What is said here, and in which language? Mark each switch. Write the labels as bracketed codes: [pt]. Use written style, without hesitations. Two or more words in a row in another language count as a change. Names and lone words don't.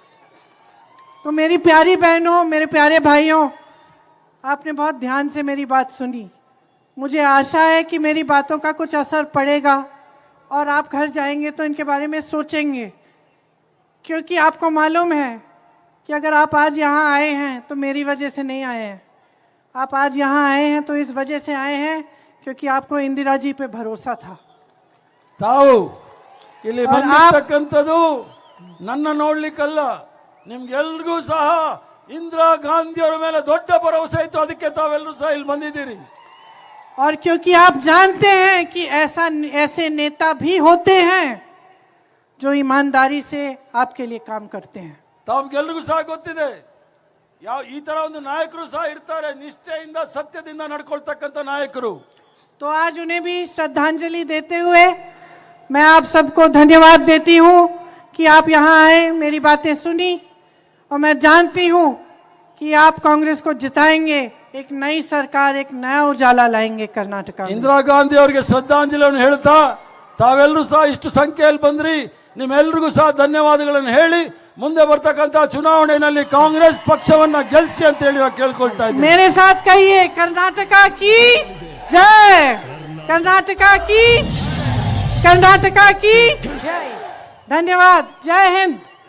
[hi] तो मेरी प्यारी बहनों, मेरे प्यारे भाइयों, आपने बहुत ध्यान से मेरी बात सुनी। मुझे आशा है कि मेरी बातों का कुछ असर पड़ेगा और आप घर जाएंगे तो इनके बारे में सोचेंगे, क्योंकि आपको मालूम है कि अगर आप आज यहाँ आए हैं तो मेरी वजह से नहीं आए हैं। आप आज यहाँ आए हैं तो इस वजह से आए हैं क्योंकि आपको इंदिरा जी पे भरोसा था। [kn] ತಾವು ಇಲ್ಲಿ ಬಂದಿರತಕ್ಕಂಥದ್ದು ನನ್ನ ನೋಡ್ಲಿಕ್ಕಲ್ಲ, ನಿಮ್ಗೆಲ್ರಿಗೂ ಸಹ ಇಂದಿರಾ ಗಾಂಧಿ ಅವರ ಮೇಲೆ ದೊಡ್ಡ ಭರವಸೆ ಇತ್ತು, ಅದಕ್ಕೆ ತಾವೆಲ್ಲರೂ ಸಹ ಇಲ್ಲಿ ಬಂದಿದ್ದೀರಿ। [hi] और क्योंकि आप जानते हैं कि ऐसे नेता भी होते हैं जो ईमानदारी से आपके लिए काम करते हैं। [kn] ತಮ್ಗೆಲ್ರಿಗೂ ಸಹ ಗೊತ್ತಿದೆ, ಈ ತರ ಒಂದು ನಾಯಕರು ಸಹ ಇರ್ತಾರೆ, ನಿಷ್ಠೆಯಿಂದ ಸತ್ಯದಿಂದ ನಡ್ಕೊಳ್ತಕ್ಕಂಥ ನಾಯಕರು। [hi] तो आज उन्हें भी श्रद्धांजलि देते हुए मैं आप सबको धन्यवाद देती हूँ कि आप यहाँ आए, मेरी बातें सुनी, और मैं जानती हूँ कि आप कांग्रेस को जिताएंगे, एक नई सरकार, एक नया उजाला लाएंगे कर्नाटक में। [kn] ಇಂದಿರಾ ಗಾಂಧಿ ಅವರಿಗೆ ಶ್ರದ್ಧಾಂಜಲಿಯನ್ನು ಹೇಳ್ತಾ ತಾವೆಲ್ಲರೂ ಸಹ ಇಷ್ಟು ಸಂಖ್ಯೆಯಲ್ಲಿ ಬಂದ್ರಿ, ನಿಮ್ಮೆಲ್ಲರಿಗೂ ಸಹ ಧನ್ಯವಾದಗಳನ್ನು ಹೇಳಿ ಮುಂದೆ ಬರ್ತಕ್ಕಂಥ ಚುನಾವಣೆಯಲ್ಲಿ ಕಾಂಗ್ರೆಸ್ ಪಕ್ಷವನ್ನ ಗೆಲ್ಲಿಸಿ ಅಂತ ಹೇಳಿ ನಾವು ಕೇಳ್ಕೊಳ್ತಾ ಇದ್ದೀವಿ. [hi] मेरे साथ कहिए कर्नाटका की जय, कर्नाटका की, कर्नाटका की जय। धन्यवाद, जय हिंद।